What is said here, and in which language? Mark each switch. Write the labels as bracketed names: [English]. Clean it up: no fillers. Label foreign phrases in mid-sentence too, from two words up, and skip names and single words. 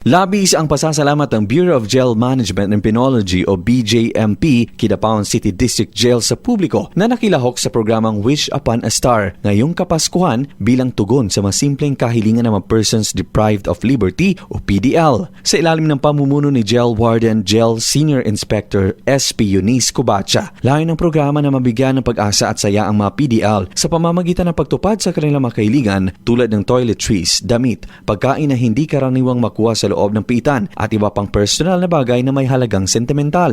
[Filipino] Labis ang pasasalamat ng Bureau of Jail Management and Penology o BJMP Kidapawan City District Jail sa publiko na nakilahok sa programang Wish Upon a Star ngayong Kapaskuhan bilang tugon sa masimpleng kahilingan ng mga [English] persons deprived of liberty [Filipino] o PDL. Sa ilalim ng pamumuno ni Jail Warden Jail Senior Inspector SP Eunice Cubacha, layo ng programa na mabigyan ng pag-asa at saya ang mga PDL sa pamamagitan ng pagtupad sa kanilang mga kahilingan tulad ng toiletries, damit, pagkain na hindi karaniwang makuha sa loob ng piitan at iba pang personal na bagay na may halagang sentimental.